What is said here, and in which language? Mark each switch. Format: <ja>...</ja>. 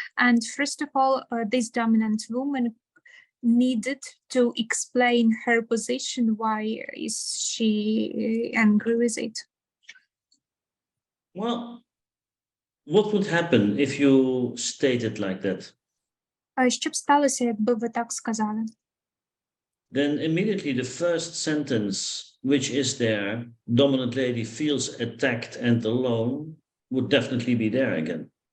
<en>And first of all, this dominant woman needed to explain her position. Why is she angry with it? Well, what would happen if you state it like that?</en> <uk>Що б сталося, якби ви так сказали?</uk> <en>Then immediately the first sentence, which is there, dominant lady feels attacked and alone, would definitely be there again.</en>